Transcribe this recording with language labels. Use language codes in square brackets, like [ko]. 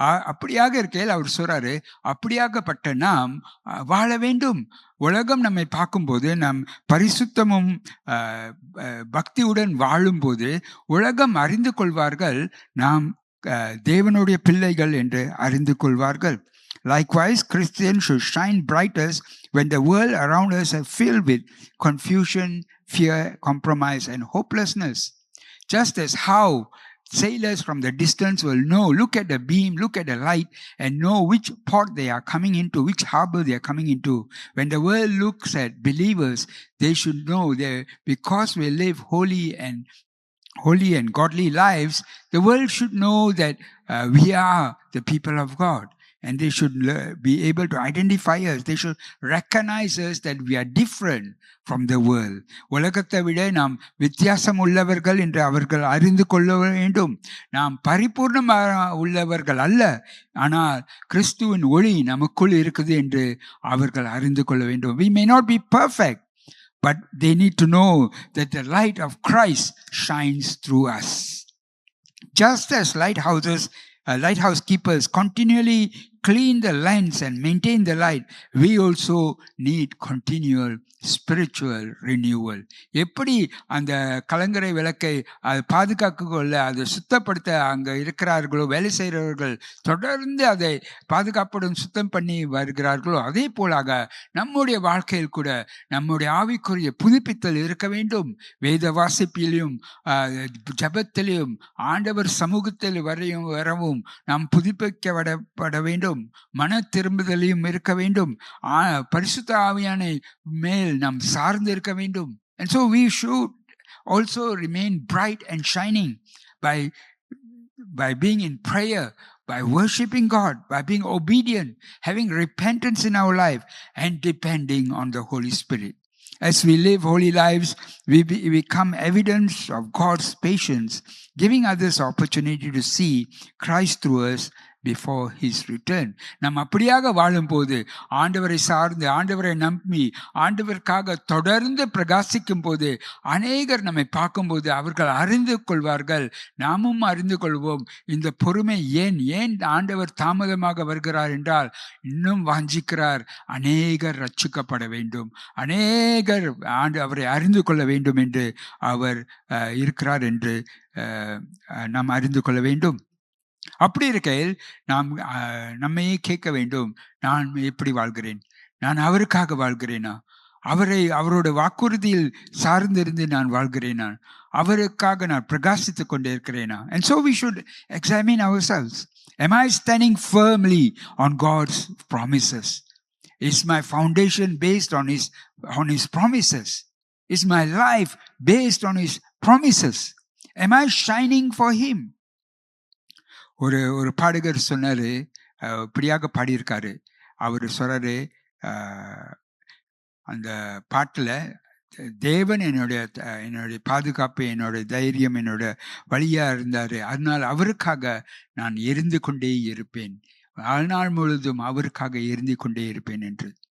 [ta] அப்படியாக இருக்கையில் அவர் சொல்றாரு, அப்படியாகப்பட்ட நாம் வாழ வேண்டும். உலகம் நம்மை பார்க்கும்போது, நம் பரிசுத்தமும் பக்தியுடன் வாழும்போது உலகம் அறிந்து கொள்வார்கள் நாம் தேவனுடைய பிள்ளைகள் என்று அறிந்து கொள்வார்கள். [en] Likewise, Christians should shine brightest when the world around us is filled with confusion, fear, compromise, and hopelessness. Just as how sailors from the distance will know, look at the beam, look at the light, and know which port they are coming into, which harbor they are coming into. When the world looks at believers, they should know that because we live holy and godly lives, the world should know that we are the people of God. and they should be able to identify us. They should recognize us that we are different from the world. [ta] உலகத்தை விட நாம் வித்தியாசம் உள்ளவர்கள் என்று அவர்கள் அறிந்து கொள்ள வேண்டும். நாம் பரிபூர்ணமாக உள்ளவர்கள் அல்ல, ஆனால் கிறிஸ்துவின் ஒளி நமக்குள் இருக்குது என்று அவர்கள் அறிந்து கொள்ள வேண்டும். [en] We may not be perfect, but they need to know that the light of Christ shines through us. Just as lighthouse keepers continually clean the lens and maintain the light, we also need continual spiritual renewal. [ta] எப்படி அந்த கலங்கரை விளக்கை அது பாதுகாக்க கொள்ள அதை சுத்தப்படுத்த அங்கே இருக்கிறார்களோ, வேலை செய்கிறவர்கள் தொடர்ந்து அதை பாதுகாப்புடன் சுத்தம் பண்ணி வருகிறார்களோ, அதே போலாக நம்முடைய வாழ்க்கையில் கூட நம்முடைய ஆவிக்குரிய புதுப்பித்தல் இருக்க வேண்டும். வேத வாசிப்பிலும் ஜபத்திலும் ஆண்டவர் சமூகத்தில் வரவும் நாம் புதுப்பிக்கப்பட வேண்டும். மன திரும்புதலையும் இருக்க வேண்டும். பரிசுத்த ஆவியானை மேல் நாம் சார்ந்து இருக்க வேண்டும். [en] And so we should also remain bright and shining by being in prayer, by worshiping God, by being obedient, having repentance in our life, and depending on the Holy Spirit. As we live holy lives, we become evidence of God's patience, giving others opportunity to see Christ through us before his return. [ta] நாம் அப்படியாக வாழும்போது, ஆண்டவரை சார்ந்து ஆண்டவரை நம்பி ஆண்டவருக்காக தொடர்ந்து பிரகாசிக்கும் போது, அநேகர் நம்மை பார்க்கும்போது அவர்கள் அறிந்து கொள்வார்கள், நாமும் அறிந்து கொள்வோம். இந்த பொறுமை ஏன் ஆண்டவர் தாமதமாக வருகிறார் என்றால், இன்னும் வாஞ்சிக்கிறார் அநேகர் ரட்சிக்கப்பட வேண்டும், அநேகர் அவரை அறிந்து கொள்ள வேண்டும் என்று அவர் இருக்கிறார் என்று நாம் அறிந்து கொள்ள வேண்டும். அப்படி இருக்கையில் நாம் நம்மையே கேட்க வேண்டும், நான் எப்படி வாழ்கிறேன்? நான் அவருக்காக வாழ்கிறேனா? அவரோட வாக்குறுதியில் சார்ந்திருந்து நான் வாழ்கிறேனா? அவருக்காக நான் பிரகாசித்துக் கொண்டே இருக்கிறேனா? [en] And so we should examine ourselves. Am I standing firmly on God's promises? Is my foundation based on his promises? Is my life based on his promises? Am I shining for him? [ta] ஒரு பாடகர் சொன்னாரு, இப்படியாக பாடியிருக்காரு. அவர் சொல்றாரு, அந்த பாட்டில் தேவன் என்னுடைய பாதுகாப்பு, என்னோட தைரியம், என்னோட வழியா இருந்தாரு, அதனால் அவருக்காக நான் எரிந்து கொண்டே இருப்பேன், வாழ்நாள் முழுதும் அவருக்காக எரிந்து கொண்டே இருப்பேன் என்று.